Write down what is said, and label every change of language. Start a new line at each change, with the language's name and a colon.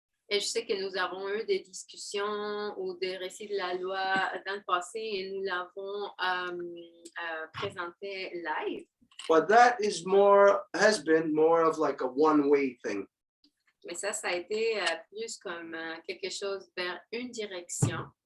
French: Et je sais que nous avons eu des discussions ou des récits de la loi dans le passé et nous l'avons présenté live.
English: But that has been more of like a one-way thing.
French: Mais ça a été plus comme quelque chose vers une direction.